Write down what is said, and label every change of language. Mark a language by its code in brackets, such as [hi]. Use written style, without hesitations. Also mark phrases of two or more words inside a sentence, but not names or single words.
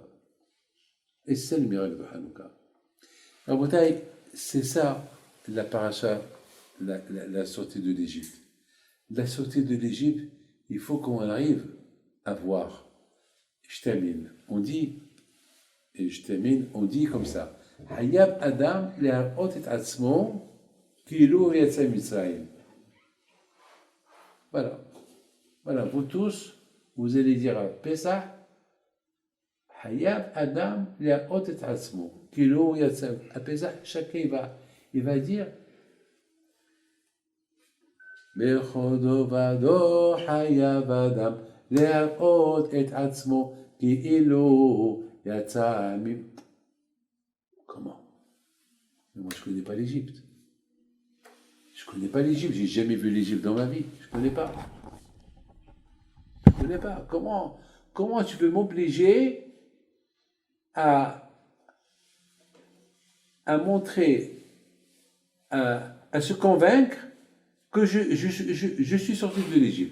[fr] Et c'est le miracle de Hanouka. Alors, c'est ça la paracha, la sortie de l'Égypte. La sortie de l'Égypte, il faut qu'on arrive à voir. Je termine. On dit comme ça. [he] חייב אדם להראות את עצמו כאילו יצא מצרים. [fr] Voilà. Voilà, vous tous, vous allez dire à Pesach, [he] חייב אדם להראות את עצמו כאילו יצא. [fr] À Pesach, chacun il va dire [he] בכל דור ודור חייב אדם להראות את עצמו כאילו יצא מצרים. [fr] Comment? Mais moi, je ne connais pas l'Égypte. Je ne connais pas l'Égypte. J'ai jamais vu l'Égypte dans ma vie. Je ne connais pas. Je ne connais pas. Comment tu peux m'obliger à montrer, à se convaincre que je suis sorti de l'Égypte?